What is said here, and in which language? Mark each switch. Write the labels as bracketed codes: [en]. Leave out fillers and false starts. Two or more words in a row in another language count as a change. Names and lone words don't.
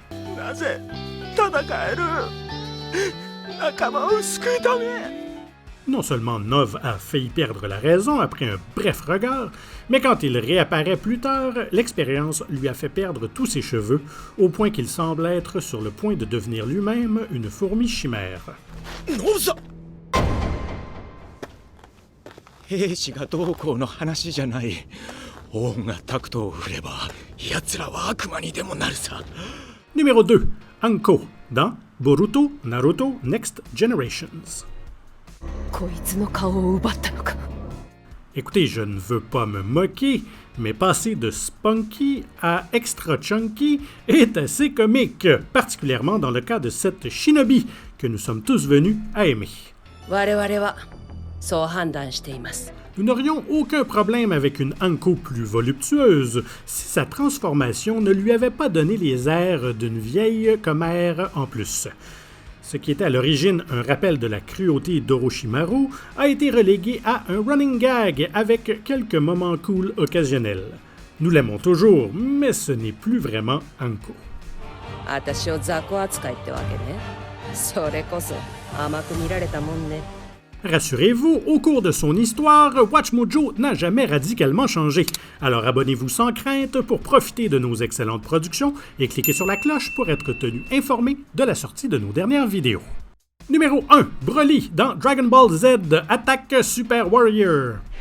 [fr] Non seulement Nov a failli perdre la raison après un bref regard, mais quand il réapparaît plus tard, l'expérience lui a fait perdre tous ses cheveux, au point qu'il semble être sur le point de devenir lui-même une fourmi chimère. [ja] 兵士がどうこうの話じゃない。王がタクトを振れば、奴らは悪魔にでもなるさ。 [fr] Numéro 2, Anko dans Boruto Naruto Next Generations. [ja] こいつの顔を奪ったのか。 [fr] Écoutez, je ne veux pas me moquer, mais passer de spunky à [en] extra chunky [fr] est assez comique, particulièrement dans le cas de cette shinobi que nous sommes tous venus à aimer. [ja] 我々はそう判断しています。 [fr] Nous n'aurions aucun problème avec une Anko plus voluptueuse si sa transformation ne lui avait pas donné les airs d'une vieille commère en plus. Ce qui était à l'origine un rappel de la cruauté d'Orochimaru a été relégué à un [en] running gag [fr] avec quelques moments cool occasionnels. Nous l'aimons toujours, mais ce n'est plus vraiment Anko. [ja] 私を雑魚扱いってわけね。それこそ甘く見られたもんね。 [fr] Rassurez-vous, au cours de son histoire, WatchMojo n'a jamais radicalement changé. Alors abonnez-vous sans crainte pour profiter de nos excellentes productions et cliquez sur la cloche pour être tenu informé de la sortie de nos dernières vidéos. Numéro 1, Broly dans Dragon Ball Z Attack Super Warrior.